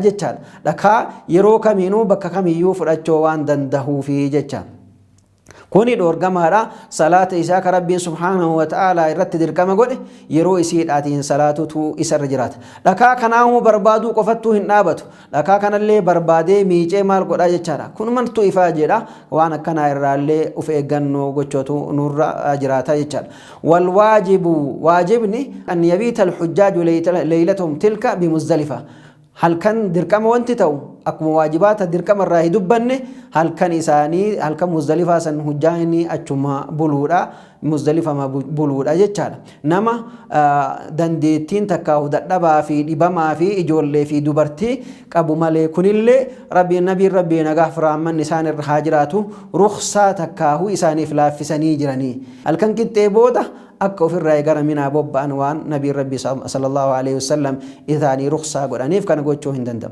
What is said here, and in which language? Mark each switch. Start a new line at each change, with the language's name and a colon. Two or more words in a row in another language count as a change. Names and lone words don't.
Oromo: jechaadha dhakaa yeroo kamiinuu bakka kamiyyuu fudhachuu waan dandahuufi jecha kuni dhoorgamaadha salaata isaa ka rabbiin
Arabic: سبحانه وتعالى
Oromo: irratti dirqama godhe yeroo isiidhaatiin salaatutu isarra jiraata dhakaa kanaamuu barbaaduu qofattuu hin dhaabatu dhakaa kanallee barbaadee miicee maal godha jechaadha kunumantu ifaa jedha waan akkanaa irraallee uf eeggannoo gochootu nurra jiraata jechaadha
Arabic: والواجب واجبني أن يبيت الحجاج ليلتهم تلك بمزدلفة
Oromo: halkan dirqama wanti ta'u akkuma waajibaata dirqama irraa hidubbanne halkan isaanii halkan Muzdalifaa san hujjaani achuma buluudha Muzdalifaa buluudha jechaadha. Nama dandeettiin takka dadhabaa fi dhibamaa fi ijoollee fi dubartii qabu malee kunillee nabiin rabbii nagaaf rahmanni isaan irra haa jiraatu rukhsaa takkaahu isaaniif laaffisanii jiranii halkan qixxee booda akka ofirraa gara minaa bobba'an waan nabiin rabbii
Arabic: صلى الله عليه وسلم
Oromo: isaanii rukhsaa godhaniif kana gochuu hin danda'amu.